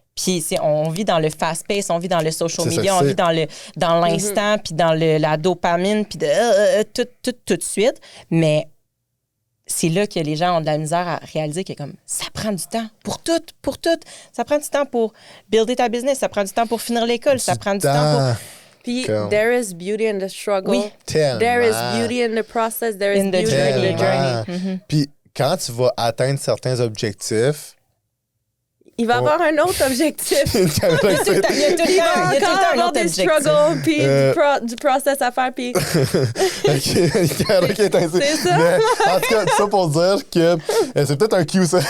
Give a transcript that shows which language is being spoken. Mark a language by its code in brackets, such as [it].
[fr] Puis on vit dans le fast-pace, on vit dans le social media, on vit dans l'instant, puis dans la dopamine, puis tout de suite. Mais c'est là que les gens ont de la misère à réaliser que comme ça prend du temps pour tout. Ça prend du temps pour builder ta business, ça prend du temps pour finir l'école, ça prend du temps pour... [en] Puis, there is beauty in the struggle. [fr] Oui. [en] There is beauty in the process. There is beauty in the journey. [fr] Puis, quand tu vas atteindre certains objectifs, il va avoir un autre objectif. Il va encore avoir des struggles, puis du process à faire, puis... C'est ça. Mais, en tout cas, ça pour dire que c'est peut-être un cue, ça.